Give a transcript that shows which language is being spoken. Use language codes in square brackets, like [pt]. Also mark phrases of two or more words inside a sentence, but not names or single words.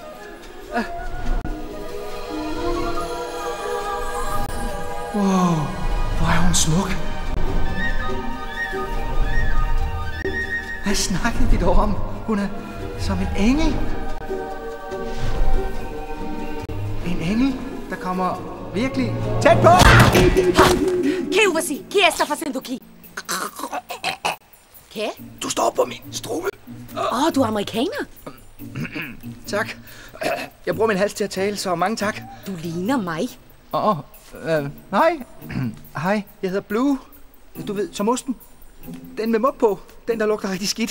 [da] Wow, hvor er hun smuk. Hvad snakkede vi dog om? Hun er som en engel. En engel, der kommer virkelig tæt på. [es] ¿Qué hubo así? ¿Qué está haciendo aquí? ¿Qué? [da] Du står på min strube. Du er amerikaner. Tak. Jeg bruger min hals til at tale, så mange tak. Du ligner mig. Hej. Hej, jeg hedder Blue. Du ved, som osten. Den med mug på. Den, der lugter rigtig skidt.